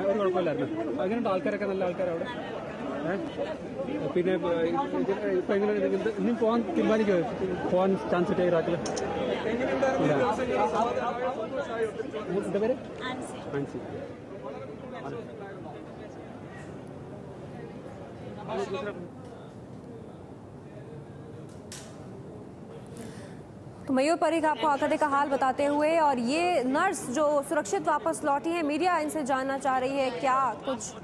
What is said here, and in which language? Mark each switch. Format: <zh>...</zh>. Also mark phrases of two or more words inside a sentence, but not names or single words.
<ml>കുഴപ്പമില്ലായിരുന്നു. അങ്ങനെയുണ്ട് ആൾക്കാരൊക്കെ നല്ല ആൾക്കാർ അവിടെ. പിന്നെ ഇപ്പം എങ്ങനെ ഇനിയും പോകാൻ തീരുമാനിക്കുമോ? പോകാൻ ചാൻസ് കിട്ടിയ ഇറാഖിൽ? എന്താ പേര്? ആൻസി.</ml> <hi>तो मयूर परीख आपको आंकड़े का हाल बताते हुए, और ये नर्स जो सुरक्षित वापस लौटी है, मीडिया इनसे जानना चाह रही है क्या कुछ।</hi>